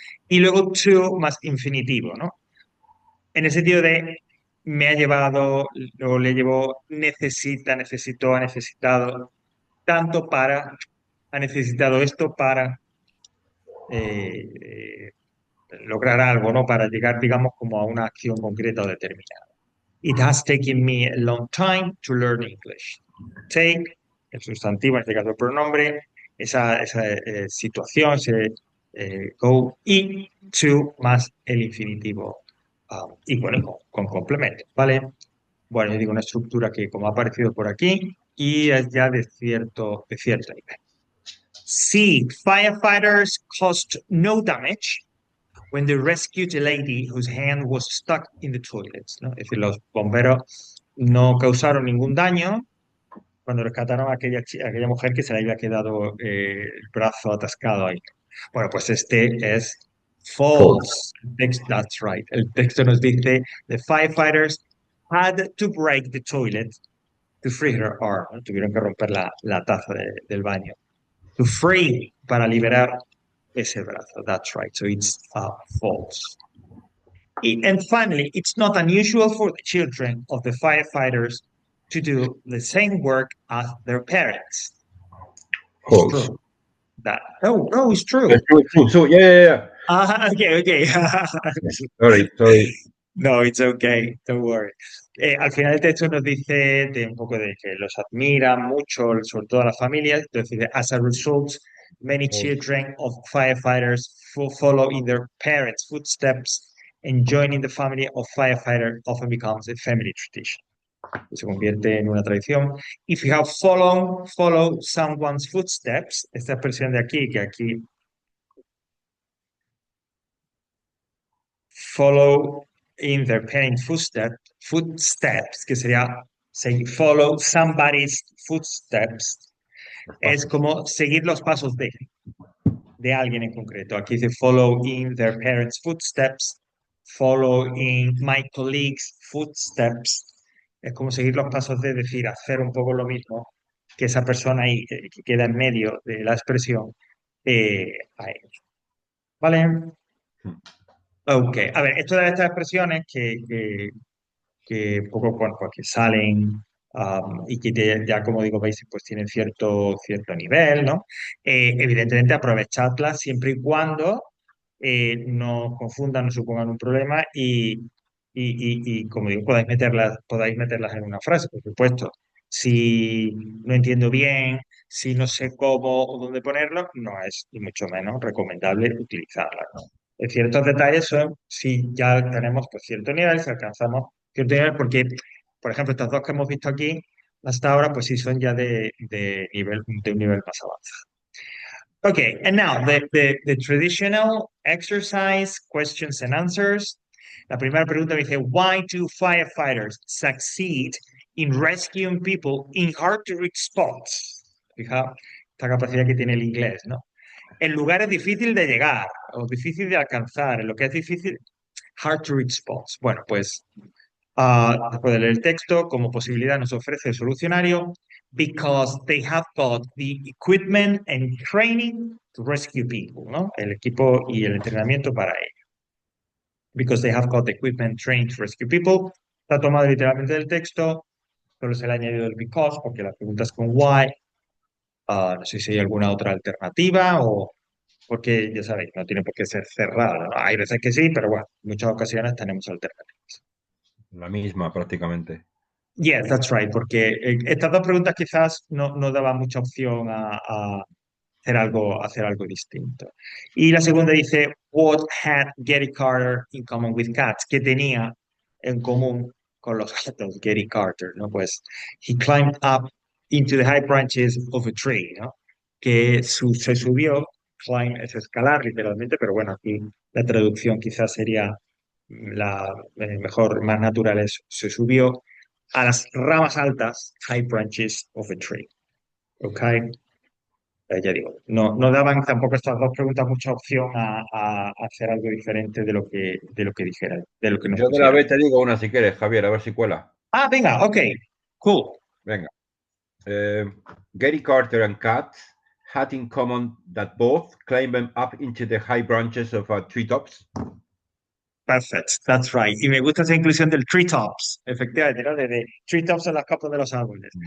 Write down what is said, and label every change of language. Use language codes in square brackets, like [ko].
[es] Y luego to más infinitivo, ¿no? En el sentido de me ha llevado o le llevó, necesita, necesitó, ha necesitado, tanto para, ha necesitado esto para eh, eh, lograr algo, ¿no? Para llegar, digamos, como a una acción concreta o determinada. [en] It has taken me a long time to learn English. [es] Take, el sustantivo, en este caso el pronombre, esa situación, ese go, y to más el infinitivo. Y bueno, con complemento, ¿vale? Bueno, yo digo una estructura que como ha aparecido por aquí y es ya de cierto nivel. C. [en] Firefighters caused no damage when they rescued a lady whose hand was stuck in the toilet, ¿no? [es] Es decir, los bomberos no causaron ningún daño cuando rescataron a aquella mujer que se le había quedado el brazo atascado ahí. Bueno, pues este es [en] False. false. That's right. [es] El texto nos dice, [en] the firefighters had to break the toilet to free her arm, [es] ¿no? Tuvieron que romper la taza del baño. [en] To free, [es] para liberar ese brazo. [en] That's right. So it's false. And finally, it's not unusual for the children of the firefighters to do the same work as their parents. It's False. true. That no, it's true. true, true. So, yeah, yeah, yeah. Okay. Sorry, sorry. No, it's okay. Don't worry. [es] Al final el texto nos dice de un poco de que los admiran mucho, sobre todo a las familias. Entonces dice, [en] as a result, many children of firefighters follow in their parents' footsteps, and joining the family of firefighter often becomes a family tradition. [es] Se convierte en una tradición. [en] If you have follow someone's footsteps, [es] esta expresión de aquí, que aquí [en] follow in their parents' footsteps, [es] que sería [en] follow somebody's footsteps, [es] es como seguir los pasos de alguien en concreto. Aquí dice [en] follow in their parents' footsteps, follow in my colleagues' footsteps. [es] Es como seguir los pasos de decir, hacer un poco lo mismo que esa persona ahí que queda en medio de la expresión a ellos. ¿Vale? Ok, a ver, esto de estas expresiones que poco bueno, pues que salen y que ya, como digo, veis, pues tienen cierto nivel, ¿no? Evidentemente aprovechadlas siempre y cuando no confundan, no supongan un problema y, como digo, podáis meterlas en una frase, por supuesto. Si no entiendo bien, si no sé cómo o dónde ponerlo, no es ni mucho menos recomendable utilizarlas, ¿no? Ciertos detalles son si ya tenemos pues, cierto nivel, si alcanzamos cierto nivel, porque, por ejemplo, estas dos que hemos visto aquí hasta ahora, pues sí son ya de un nivel más avanzado. [en] Okay, and now the traditional exercise, questions and answers. [es] La primera pregunta me dice, [en] why do firefighters succeed in rescuing people in hard to reach spots? [es] Fija esta capacidad que tiene el inglés, ¿no? En lugares difícil de llegar o difícil de alcanzar, en lo que es difícil, [en] hard to reach spots. [es] Bueno, pues después de leer el texto, como posibilidad nos ofrece el solucionario, [en] because they have got the equipment and training to rescue people, [es] ¿no? El equipo y el entrenamiento para ello. [en] Because they have got the equipment training to rescue people. [es] Está tomado literalmente del texto, solo se le ha añadido el because, porque la pregunta es con why. No sé si hay alguna otra alternativa o porque ya sabéis, no tiene por qué ser cerrada, ¿no? Hay veces que sí, pero bueno, en muchas ocasiones tenemos alternativas. La misma prácticamente. [en] Yes, that's right, [es] porque estas dos preguntas quizás no daban mucha opción a hacer algo distinto. Y la segunda dice, [en] what had Gary Carter in common with cats? [es] ¿Qué tenía en común con los gatos Gary Carter? ¿No? Pues, [en] he climbed up into the high branches of a tree, ¿no? [es] Se subió, climb es escalar literalmente, pero bueno, aquí la traducción quizás sería la mejor, más natural es, se subió a las ramas altas, [en] high branches of a tree. [es] ¿Ok? Ya digo, no daban tampoco estas dos preguntas mucha opción a hacer algo diferente de lo que dijera, de lo que nos Yo de la pusieran. B te digo una si quieres, Javier, a ver si cuela. Venga, [en] ok, cool. [es] Venga. [en] Eh, Gary Carter and Kat had in common that both climbed up into the high branches of treetops. Perfect, that's right. [es] Y me gusta esa inclusión del treetops, efectivamente, ¿no? De treetops en las capas de los árboles.